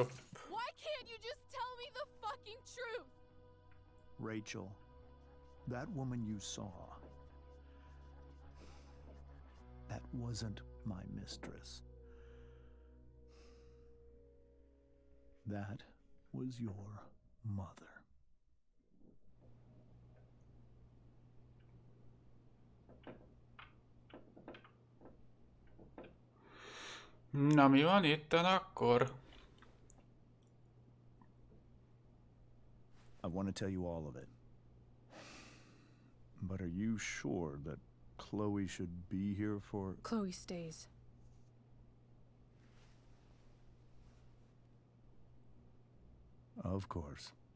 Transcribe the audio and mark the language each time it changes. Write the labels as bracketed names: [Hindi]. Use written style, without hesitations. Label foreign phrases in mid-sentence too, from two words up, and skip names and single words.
[English] Why can't you just tell me the fucking truth? Rachel, that woman you saw, that wasn't my mistress. That was your mother. [Hungarian] Na mi van itten akkor? [English] I want to tell you all of it. But are you sure that Chloe should be here for... Chloe stays. Of course.